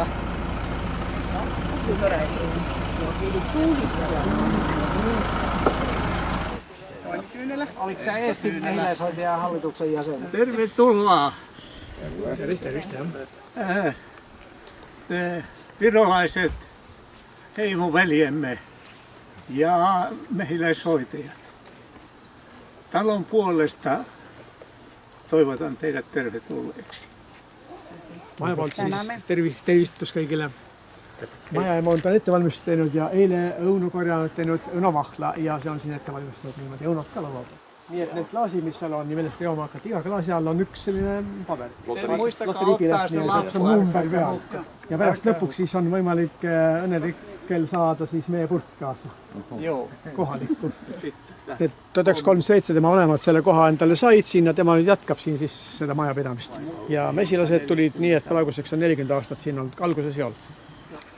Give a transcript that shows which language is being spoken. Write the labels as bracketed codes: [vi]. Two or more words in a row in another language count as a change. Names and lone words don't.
[et] Tore. [fi] Oliko sä Eestin mehiläishoitajan hallituksen jäsen? Tervetuloa. Terveistä. Virolaiset heimoveljemme ja mehiläishoitajat. Talon puolesta toivotan teidät tervetulleeksi. [et] Maja poolt siis tervistus kõigile. Majaema on ta ettevalmistust teinud ja eile õunukorja teinud õunavahla ja see on siin ettevalmistatud niimoodi õunot ka laual. Nii et need klaasid, mis seal on, nii millest jooma hakata, iga klaasi all on üks selline paber. [fi] Muistakaa ottaa se lappu. [et] Ja pärast lõpuks siis on võimalik õnnelikkel saada siis meie purk kaasa. Kohalikku. 1937 tema vanemad selle koha endale said siin ja tema nüüd jätkab siin siis seda majapidamist. Ja mesilased tulid nii, et praeguseks on 40 aastat siin olnud, alguses ei olnud.